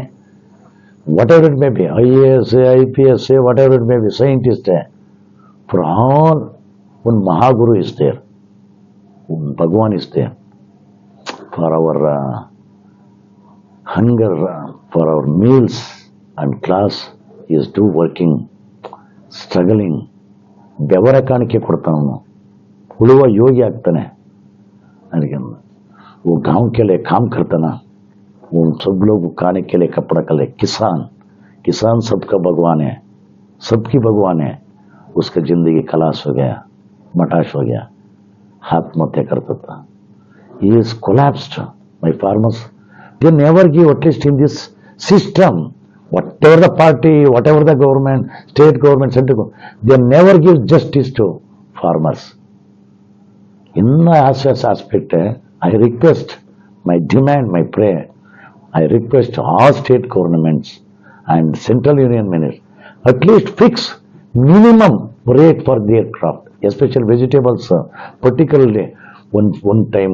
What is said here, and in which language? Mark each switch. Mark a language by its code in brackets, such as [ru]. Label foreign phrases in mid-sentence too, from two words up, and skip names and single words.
[en] whatever it may be, IAS, IPS, whatever it may be, scientist, for all, one Mahaguru is there, one Bhagwan is there, for our hunger, for our meals and class, he is do working, struggling, [kn] ಬೆವರ ಕಾಣಿಕೆ ಕೊಡ್ತಾನವನು, ಉಳುವ ಯೋಗಿ ಆಗ್ತಾನೆ. [hi] ಅದಕ್ಕೆ वो गांव के लिए काम करता ना, वो सब लोग खाने के लिए कपड़ा के लिए, किसान सबका भगवान है, सबकी भगवान है. उसका जिंदगी खलास हो गया, मटाश हो गया, आत्महत्या करता था. [en] He is collapsed. My farmers, they never give, at least in this system, whatever the party, whatever the government, state government, central government, they never give justice to farmers. In my aspect, I request, my demand, my prayer, I request all state governments and central union ministers, at least fix minimum rate for their crop, especially vegetables, particularly one time.